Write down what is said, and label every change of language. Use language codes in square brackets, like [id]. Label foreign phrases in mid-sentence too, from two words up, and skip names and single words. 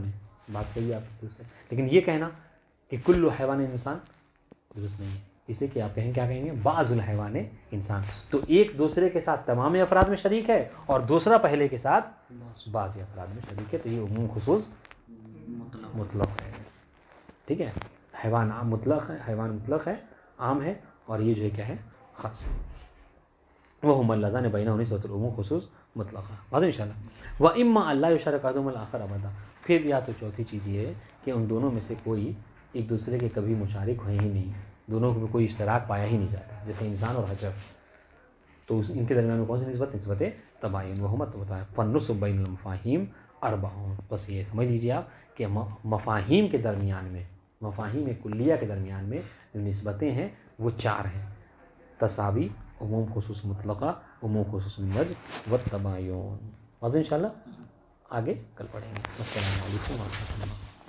[ur] ہیں، بات صحیح ہے آپ کی، لیکن یہ کہنا کہ کل حیوان انسان درست نہیں ہے، اس لیے کہ آپ کہیں کیا کہیں گے، [ar] بعض الحیوان انسان، [ur] تو ایک دوسرے کے ساتھ تمام افراد میں شریک ہے اور دوسرا پہلے کے ساتھ بعض افراد میں شریک ہے، تو یہ عموم خصوص مطلق ہے، ٹھیک ہے، حیوان عام مطلق ہے، حیوان مطلق ہے، عام ہے، اور یہ جو ہے کیا ہے، خاص ہے۔ وہ ہم اللہ نے [ar] بینہ نسبۃ العموم خصوص مطلق [ur] ہے، واضح انشاءاللہ۔ [ar] وَإِمَّا أَن لَّا يُشْرَكَ أَحَدُهُمُ الْآخَرَ أَبَدًا، [ur] پھر یا تو چوتھی چیز یہ ہے کہ ان دونوں میں سے کوئی ایک دوسرے کے کبھی مشارک ہوئے ہی نہیں، دونوں میں کوئی اشتراک پایا ہی نہیں جاتا، جیسے انسان اور حجر، تو ان کے درمیان میں کون سی نسبت، نسبت تباین، وہ بتایا [ar] فالنسب بین المفاہیم اربعون، [ur] بس یہ سمجھ لیجیے آپ کہ مفاہیم کے درمیان میں، مفاہیم کلیہ کے درمیان میں جو نسبتیں ہیں وہ 4 ہیں، تساوی، عموم خصوص مطلقہ، عموم خصوص مجموع و تباین، واضح انشاءاللہ، آگے کل پڑھیں گے۔ [ar] السلام علیکم و رحمۃ اللہ۔